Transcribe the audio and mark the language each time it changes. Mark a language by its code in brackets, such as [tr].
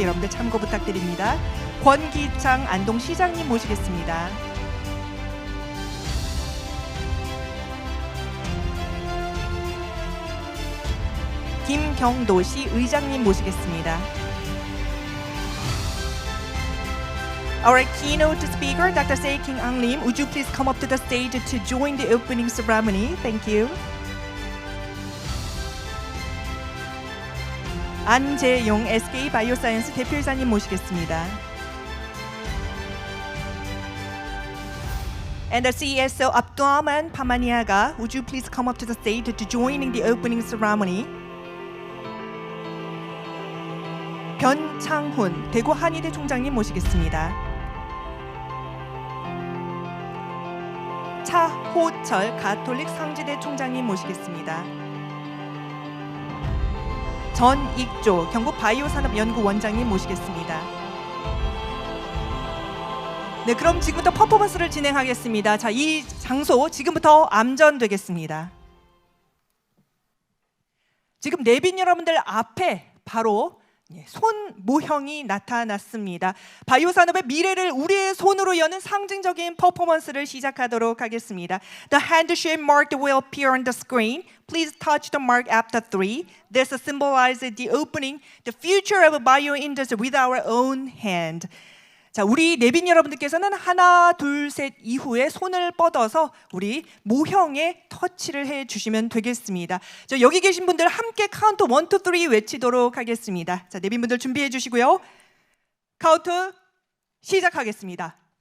[ko] 여러분들 참고 부탁드립니다. 권기창 안동시장님 모시겠습니다. 김경도시 의장님 모시겠습니다. [en] Our keynote speaker, Dr. Se-King Ang Lim, would you please come up to the stage to join the opening ceremony? Thank you. [ko] 안재용 SK 바이오사이언스 대표이사님 모시겠습니다. [en] And the CSO Abdurrahman Pamaniaga, would you please come up to the stage to joining the opening ceremony? [ko] 변창훈 대구 한의대 총장님 모시겠습니다. 차호철 가톨릭 상지대 총장님 모시겠습니다. 전익조 경북 바이오산업연구원장님 모시겠습니다. 네, 그럼 지금부터 퍼포먼스를 진행하겠습니다. 자, 이 장소 지금부터 암전되겠습니다. 지금 내빈 여러분들 앞에 바로 손 모형이 나타났습니다. 바이오 산업의 미래를 우리의 손으로 여는 상징적인 퍼포먼스를 시작하도록 하겠습니다. [en] The hand shape mark will appear on the screen. Please touch the mark after 3. This symbolizes the opening, the future of bio industry with our own hand. [ko] 자, 우리 내빈 여러분들께서는 하나, 둘, 셋 이후에 손을 뻗어서 우리 모형에 터치를 해 주시면 되겠습니다. 자, 여기 계신 분들 함께 카운트 1, 2, 3 외치도록 하겠습니다. 자, 내빈 분들 준비해 주시고요. 카운트 시작하겠습니다.